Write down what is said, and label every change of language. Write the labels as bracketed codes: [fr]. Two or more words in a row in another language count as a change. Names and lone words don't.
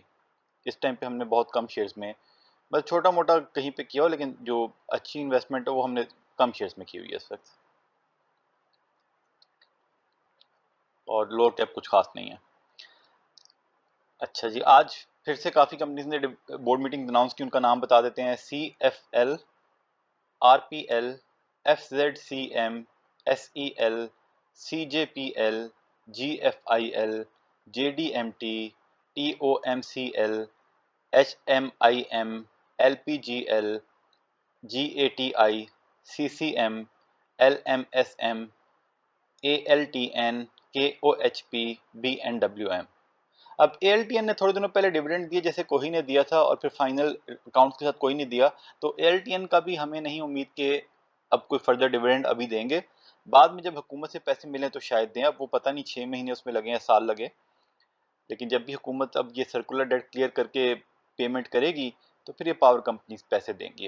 [ur] اس ٹائم پہ ہم نے بہت کم شیئرز میں، بس چھوٹا موٹا کہیں پہ کیا ہو، لیکن جو اچھی انویسٹمنٹ ہے وہ ہم نے کم شیئرز میں کی ہوئی ہے اس وقت، اور [en] lower cap [ur] کچھ خاص نہیں ہے. اچھا جی، آج پھر سے کافی کمپنیز نے [en] board meeting [ur] اناؤنس کی، ان کا نام بتا دیتے ہیں. CFL, RPL, FZCM, SEL, CJPL, GFIL, JDMT, TOMCL, HMIM, LPGL, GATI, CCM, LMSM, ALTN, KOHP, BNWM। اب ALTN نے تھوڑے دنوں پہلے ڈیویڈنڈ دیے، جیسے کوئی نے دیا تھا، اور پھر [en] final accounts [ur] کے ساتھ کوئی نہیں دیا، تو ALTN کا بھی ہمیں نہیں امید کہ اب کوئی [en] further dividend [ur] ابھی دیں گے. بعد میں جب حکومت سے پیسے ملے تو شاید دیں، اب وہ پتا نہیں 6 مہینے اس میں لگے یا سال لگے، لیکن جب بھی حکومت اب یہ [en] circular debt clear [ur] کر کے پیمنٹ کرے گی تو پھر یہ [en] power companies [ur] پیسے دیں گی.